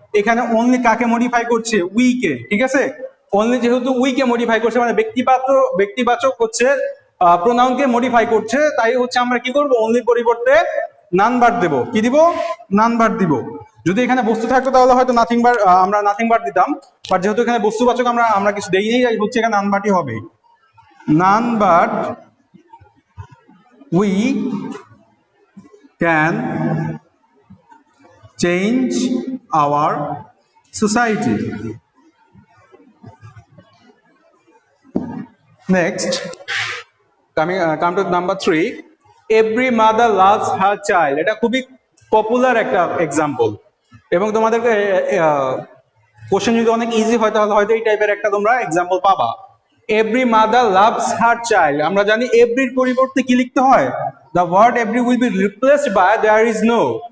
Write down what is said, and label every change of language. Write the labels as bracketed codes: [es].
[bn] এখানে অনলি কাকে মডিফাই করছে, উই কে, ঠিক আছে। অনলি যেহেতু উই কে মডিফাই করছে, মানে ব্যক্তিবাচক হচ্ছে প্রোনাউনকে মডিফাই করছে, তাই হচ্ছে আমরা কি করব, অনলির পরিবর্তে নান বার দেব। কি দিব, নান বার দিব। যদি এখানে বস্তু থাকতো তাহলে হয়তো নাথিং বার, আমরা নাথিং বার দিতাম, বাট যেহেতু এখানে বস্তুবাচক আমরা কিছু দেই নেই, হচ্ছে এখানে নান বারই হবে। [en] None but we can change our society. Next, come to number 3. Every mother loves her child. [bn] এটা খুবই পপুলার একটা এক্সাম্পল, এবং তোমাদেরকে কোশ্চেন যদি অনেক ইজি হয় তাহলে হয়তো এই টাইপের একটা তোমরা এক্সাম্পল পাবা। [en] every mother loves her child, [bn] আমরা জানি এভরির পরিবর্তে কি লিখতে হয়, [en] the word every will be replaced by there is no.